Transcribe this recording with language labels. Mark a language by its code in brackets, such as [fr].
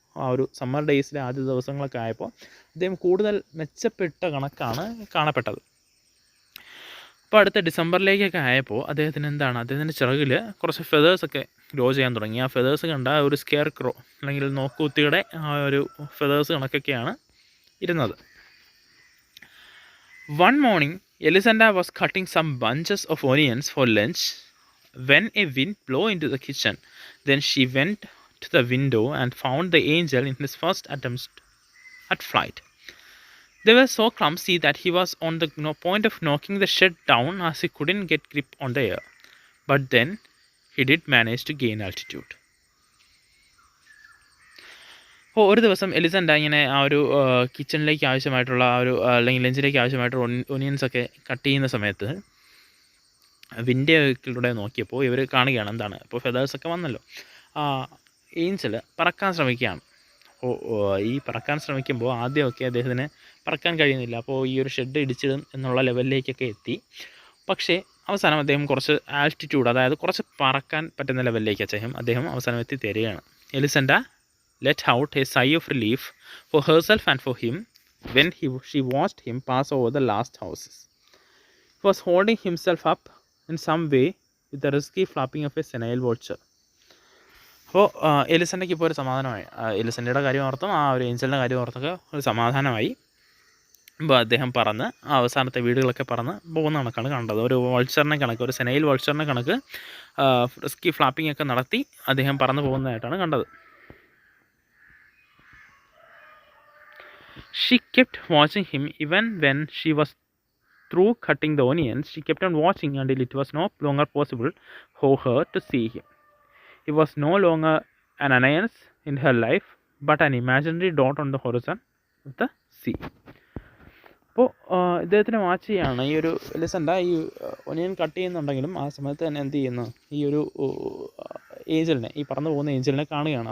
[ml] ആ ഒരു സമ്മർ ഡേയ്സിലെ ആദ്യ ദിവസങ്ങളൊക്കെ ആയപ്പോൾ അദ്ദേഹം കൂടുതൽ മെച്ചപ്പെട്ട കണക്കാണ് കാണപ്പെട്ടത്. അപ്പോൾ അടുത്ത ഡിസംബറിലേക്കൊക്കെ ആയപ്പോൾ അദ്ദേഹത്തിൻ്റെ ചിറകിൽ കുറച്ച് ഫെതേഴ്സൊക്കെ ഗ്രോ ചെയ്യാൻ തുടങ്ങി. ആ ഫെതേഴ്സ് കണ്ട ഒരു സ്കെയർ ക്രോ അല്ലെങ്കിൽ നോക്കൂത്തിയുടെ ആ ഒരു ഫെതേഴ്സ് കണക്കൊക്കെയാണ് ഇരുന്നത്. [en] One morning, Elisenda was cutting some bunches of onions for lunch when a wind blew into the kitchen. Then she went to the window and found the angel in his first attempts at flight. They were so clumsy that he was on the point of knocking the shed down as he couldn't get grip on the air. But then he did manage to gain altitude. [ml] അപ്പോൾ ഒരു ദിവസം എലിസണ്ട ഇങ്ങനെ ആ ഒരു കിച്ചണിലേക്ക് ആവശ്യമായിട്ടുള്ള ആ ഒരു അല്ലെങ്കിൽ ലഞ്ചിലേക്ക് ആവശ്യമായിട്ടുള്ള ഒനിയൻസൊക്കെ കട്ട് ചെയ്യുന്ന സമയത്ത് വിൻഡോയിലൂടെ നോക്കിയപ്പോൾ ഇവർ കാണുകയാണ് എന്താണ്, ഇപ്പോൾ ഫെദേഴ്സൊക്കെ വന്നല്ലോ. ഏഞ്ചൽ പറക്കാൻ ശ്രമിക്കുകയാണ്. അപ്പോൾ ഈ പറക്കാൻ ശ്രമിക്കുമ്പോൾ ആദ്യമൊക്കെ അദ്ദേഹത്തിന് പറക്കാൻ കഴിയുന്നില്ല. അപ്പോൾ ഈ ഒരു ഷെഡ് ഇടിച്ചിടും എന്നുള്ള ലെവലിലേക്കൊക്കെ എത്തി. പക്ഷേ അവസാനം അദ്ദേഹം കുറച്ച് ആൾട്ടിറ്റ്യൂഡ്, അതായത് കുറച്ച് പറക്കാൻ പറ്റുന്ന ലെവലിലേക്ക് അദ്ദേഹം അവസാനം എത്തിത്തരികയാണ്. [en] Elisenda let out a sigh of relief for herself and for him when she watched him pass over the last houses. He was holding himself up in some way with the risky flapping of a senile vulture. [ml] അപ്പോൾ എലിസണ്ടയ്ക്ക് ഇപ്പോൾ ഒരു സമാധാനമായി. എലിസണ്ടയുടെ കാര്യം ഓർത്തും ആ ഒരു ഏഞ്ചലിൻ്റെ കാര്യം ഓർത്തൊക്കെ ഒരു സമാധാനമായി. അപ്പോൾ അദ്ദേഹം പറന്ന് അവസാനത്തെ വീടുകളൊക്കെ പറന്ന് പോകുന്ന കണക്കാണ് കണ്ടത്. ഒരു വൾച്ചറിനെ കണക്ക്, ഒരു സെനൈൽ വൾച്ചറിനെ കണക്ക് റിസ്കി ഫ്ലാപ്പിംഗ് ഒക്കെ നടത്തി അദ്ദേഹം പറന്ന് പോകുന്നതായിട്ടാണ് കണ്ടത്. [en] She kept watching him even when she was through cutting the onions. She kept on watching until it was no longer possible for her to see him. He was no longer an annoyance in her life, but an imaginary dot on the horizon of the sea. [ml] അപ്പോൾ ഇദ്ദേഹത്തിന് watch ചെയ്യാണ് ഈ ഒരു എലിസണ്ട ഈ onion cut ചെയ്യുന്നുണ്ടെങ്കിലും ആ സമയത്ത് തന്നെ എന്ത് ചെയ്യുന്നു, ഈ ഒരു ഏഞ്ചലിനെ, ഈ പറന്നു പോകുന്ന ഏഞ്ചലിനെ കാണുകയാണ്.